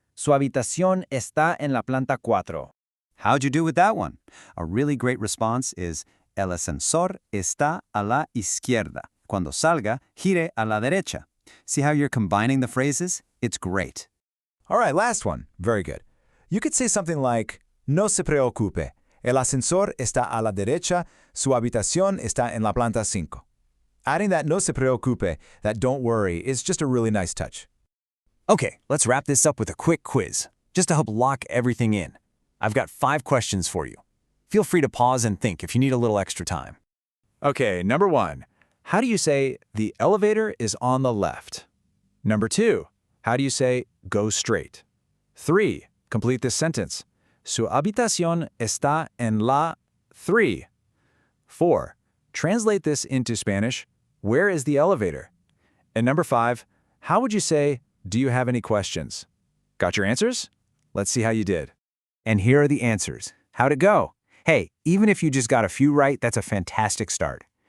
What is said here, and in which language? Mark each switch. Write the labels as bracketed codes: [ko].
[es] Su habitación está en la planta 4. [en] How'd you do with that one? A really great response is, [es] El ascensor está a la izquierda. Cuando salga, gire a la derecha. [en] See how you're combining the phrases? It's great. All right, last one. Very good. You could say something like, [es] No se preocupe. El ascensor está a la derecha. Su habitación está en la planta 5. [en] Adding that [es] no se preocupe, [en] that don't worry, is just a really nice touch. Okay, let's wrap this up with a quick quiz, just to help lock everything in. I've got 5 questions for you. Feel free to pause and think if you need a little extra time. Okay, number 1. How do you say, the elevator is on the left? Number 2. How do you say, go straight? 3. Complete this sentence. [es] Su habitación está en la 3. [en] 4. Translate this into Spanish. Where is the elevator? And number 5. How would you say, do you have any questions? Got your answers? Let's see how you did. And here are the answers. How'd it go? Hey, even if you just got a few right, that's a fantastic start.